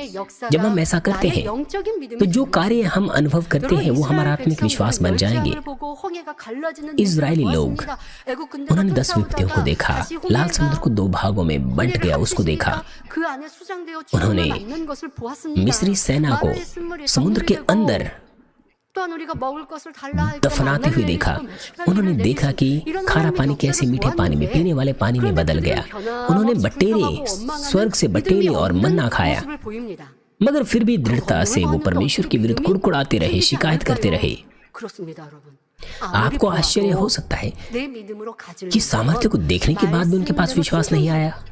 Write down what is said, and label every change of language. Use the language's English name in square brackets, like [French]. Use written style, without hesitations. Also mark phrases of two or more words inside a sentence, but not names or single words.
[Hindi] जब हम ऐसा करते हैं तो जो कार्य हम अनुभव करते हैं वो हमारा आत्मिक विश्वास बन जाएंगे। इजरायली लोग, उन्होंने 10 विपत्तियों को देखा, लाल समुद्र को 2 भागों में बंट गया उसको देखा, उन्होंने मिस्री सेना को समुद्र के अंदर [Korean] 또한 우리가 먹을 것을 달라 할 때 [Hindi] दफनाते हुए देखा। उन्होंने देखा कि खारा पानी कैसे मीठे पानी में, पीने वाले पानी में बदल गया। उन्होंने बटेरे, स्वर्ग से बटेरे और मन्ना खाया, मगर फिर भी दृढ़ता से वो परमेश्वर के विरुद्ध कुड़कुड़ाते रहे, शिकायत करते रहे। आपको आश्चर्य हो सकता है कि सामर्थ्य को देखने के बाद भी उनके पास विश्वास नहीं आया।